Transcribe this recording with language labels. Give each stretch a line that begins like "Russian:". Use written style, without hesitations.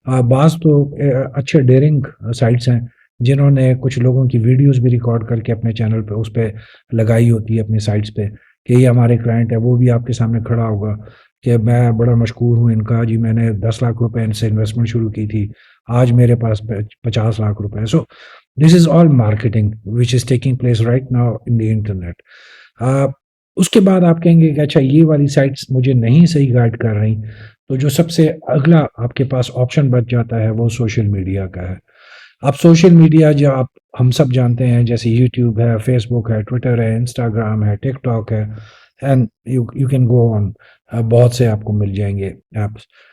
Urdu: بعض تو اچھے ڈیرنگ سائٹس ہیں جنہوں نے کچھ لوگوں کی ویڈیوز بھی ریکارڈ کر کے اپنے چینل پہ اس پہ لگائی ہوتی ہے اپنی سائٹس پہ کہ یہ ہمارے کلائنٹ ہے، وہ بھی آپ کے سامنے کھڑا ہوگا کہ میں بڑا مشکور ہوں ان کا، جی میں نے 10 لاکھ روپے ان سے انویسٹمنٹ شروع کی تھی، آج میرے پاس 50 لاکھ روپے.
English: So this is all marketing which is taking place right now in the internet.
Urdu: اس کے بعد آپ کہیں گے کہ اچھا یہ والی سائٹس مجھے نہیں صحیح گائیڈ کر رہی، تو جو سب سے اگلا آپ کے پاس آپشن بچ جاتا ہے وہ سوشل میڈیا کا ہے. اب سوشل میڈیا جو ہم سب جانتے ہیں جیسے یوٹیوب ہے، فیس بک ہے، ٹویٹر ہے، انسٹاگرام ہے، ٹک ٹاک ہے،
English: and you can go on,
Urdu: بہت سے آپ کو مل جائیں گے ایپس.